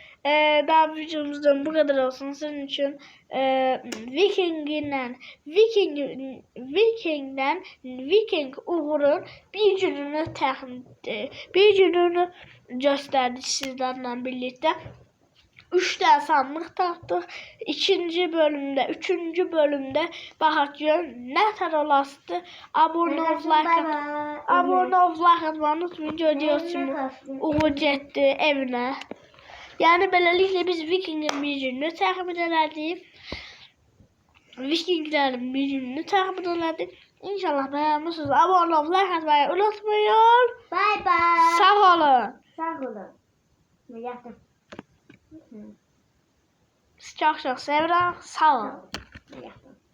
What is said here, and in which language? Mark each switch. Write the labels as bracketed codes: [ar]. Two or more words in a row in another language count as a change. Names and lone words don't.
[tr] daha videomuzdan bu kadar olsun. Sizin için Viking Uğur'un bir gününü gösterdik sizlerle birlikte. 3 tane sandık taktık. 2. bölümde, 3. bölümde bakacağım ne kadar olasıdır. Abone ol, like atmayı unutmayın. Görüyorsunuz. [az] Uğur getdi evinə. Yani beləliklə biz Viking'in bir gününü təxmin elədik. Vikinglərin bir gününü təxmin elədik. [tr] İnşallah beğenmişsiniz. Abone ol, like atmayı unutmayın. [en] Bye bye. [az] Sağ olun. [tr] Sağ olun. Ne yaptım? [az] Sizi çox sevirəm. Sağ olun. [tr] Ne yaptım?